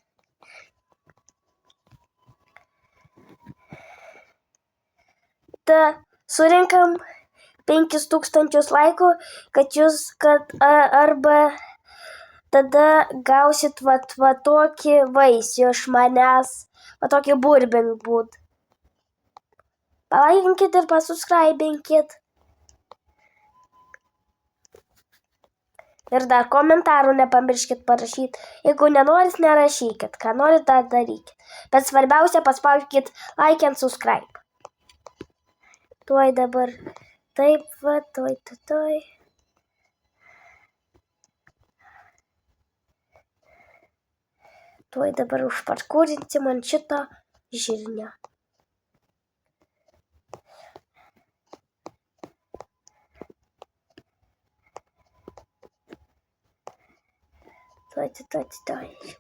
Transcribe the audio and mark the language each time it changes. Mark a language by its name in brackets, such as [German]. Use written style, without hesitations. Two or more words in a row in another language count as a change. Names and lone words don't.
[Lithuanian] Surinkam 5000 laikų, arba tada gausit va tokį vaisių iš manęs, va tokį burbinkbūt. Palaikinkit ir pasubscribinkit. Ir dar komentarų nepamirškit parašyti. Jeigu nenorit, nerašykit. Ką norit, dar darykit. Bet svarbiausia, paspauskit [English] like and subscribe. [Lithuanian] Tuoj dabar. Taip, va, tuoj. Tuoj dabar užparkūrinsim ant šito žirnio. Tuoj.